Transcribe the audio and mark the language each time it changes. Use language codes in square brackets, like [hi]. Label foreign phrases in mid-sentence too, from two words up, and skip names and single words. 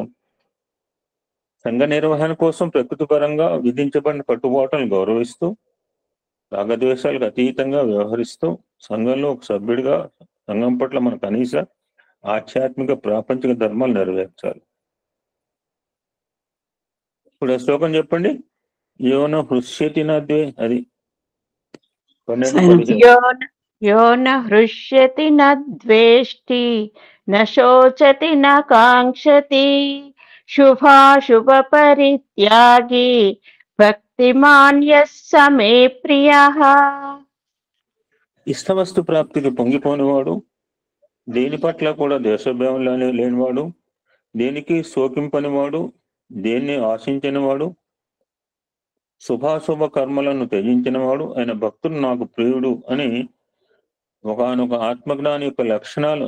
[te] సంఘ నిర్వహణ కోసం ప్రకృతి పరంగా విధించబడిన కట్టుబాట్లను గౌరవిస్తూ, రాగద్వేషాలకు అతీతంగా వ్యవహరిస్తూ, సంఘంలో ఒక సభ్యుడిగా సంఘం పట్ల మన కనీస ఆధ్యాత్మిక ప్రాపంచిక ధర్మాలు నెరవేర్చాలి. ఇప్పుడు ఆ శ్లోకం చెప్పండి. [sa] యోన హృష్యతి నద్వే, అది 12:15. यो न हृष्यति न द्वेष्टि न शोचति न काङ्क्षति शुभाशुभपरित्यागी भक्तिमान् यः स मे प्रियः. [te] ఇష్టవస్తు ప్రాప్తికి పొంగిపోనివాడు, దేని పట్ల కూడా దేశభావం లేనివాడు, దేనికి శోకింపనివాడు, దేన్ని ఆశించనివాడు, శుభాశుభ కర్మలను త్యజించినవాడు ఆయన భక్తుడు నాకు ప్రియుడు అని ఒకనొక ఆత్మజ్ఞాని యొక్క లక్షణాలు.